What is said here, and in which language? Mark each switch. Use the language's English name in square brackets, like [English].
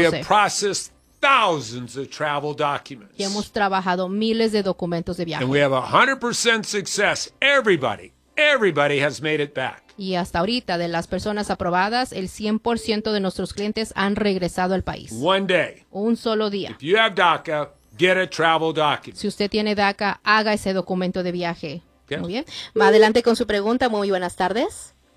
[English] We have processed thousands of travel documents. [Spanish] Y hemos trabajado miles de documentos de viaje. [English] And we have 100% success. Everybody has made it back. [Spanish] Y hasta ahorita, de las personas aprobadas, el 100% de nuestros clientes han regresado al país. [English] One day. [Spanish] Un solo día. [English] If you have DACA, get a travel document. [Spanish] Si usted tiene DACA, haga ese documento de viaje. Okay. Muy bien. Va adelante con su pregunta. Muy buenas tardes.